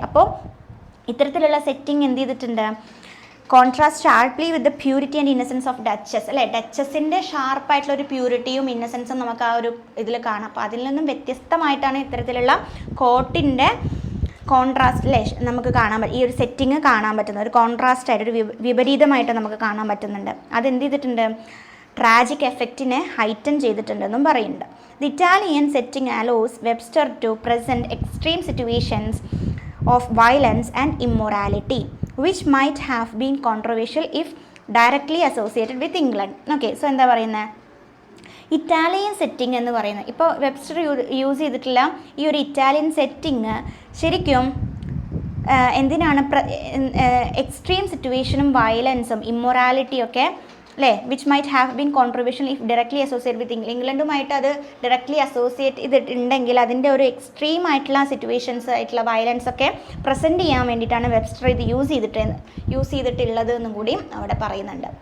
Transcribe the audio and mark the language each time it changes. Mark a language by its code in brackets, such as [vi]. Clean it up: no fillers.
[ml] അപ്പോൾ ഇത്തരത്തിലുള്ള സെറ്റിംഗ് എന്ത് ചെയ്തിട്ടുണ്ട്? [en] contrast sharply with the purity and innocence of Duchess [ml] അല്ലേ, ഡച്ചസിൻ്റെ ഷാർപ്പായിട്ടുള്ള ഒരു പ്യൂരിറ്റിയും ഇന്നസെൻസും നമുക്ക് ആ ഒരു ഇതിൽ കാണാം. അപ്പോൾ അതിൽ നിന്നും വ്യത്യസ്തമായിട്ടാണ് ഇത്തരത്തിലുള്ള കോർട്ടിൻ്റെ കോൺട്രാസ്റ്റ് അല്ലേ നമുക്ക് കാണാൻ പറ്റും, ഈ ഒരു സെറ്റിങ് കാണാൻ പറ്റുന്നത്. ഒരു കോൺട്രാസ്റ്റ് ആയിട്ട്, ഒരു വിപരീതമായിട്ട് നമുക്ക് കാണാൻ പറ്റുന്നുണ്ട്. അതെന്ത് ചെയ്തിട്ടുണ്ട്? ട്രാജിക് എഫക്റ്റിനെ ഹൈറ്റൻ ചെയ്തിട്ടുണ്ടെന്നും പറയുന്നുണ്ട്. [en] The Italian setting allows Webster to present extreme situations of violence and immorality which might have been controversial if directly associated with England. [ml] Okay, so എന്താ പറയുന്നത്? ഇറ്റാലിയൻ സെറ്റിംഗ് എന്ന് പറയുന്നത്, ഇപ്പോൾ വെബ്സ്റ്റർ യൂസ് ചെയ്തിട്ടുള്ള ഈ ഒരു ഇറ്റാലിയൻ സെറ്റിംഗ് ശരിക്കും എന്തിനാണ്? എക്സ്ട്രീം സിറ്റുവേഷനും വയലൻസും ഇമ്മൊറാലിറ്റിയും ഒക്കെ അല്ലേ, [en] which might have been controversial if directly associate with [ml] ഇംഗ്ലണ്ടുമായിട്ട് അത് ഡയറക്ട്ലി അസോസിയേറ്റ് ചെയ്തിട്ടുണ്ടെങ്കിൽ അതിൻ്റെ ഒരു എക്സ്ട്രീം ആയിട്ടുള്ള സിറ്റുവേഷൻസ് ആയിട്ടുള്ള വയലൻസ് ഒക്കെ പ്രസൻറ്റ് ചെയ്യാൻ വേണ്ടിയിട്ടാണ് വെബ്സ്റ്റർ ഇത് യൂസ് ചെയ്തിട്ടുള്ളത് എന്നും കൂടിയും അവിടെ പറയുന്നുണ്ട്.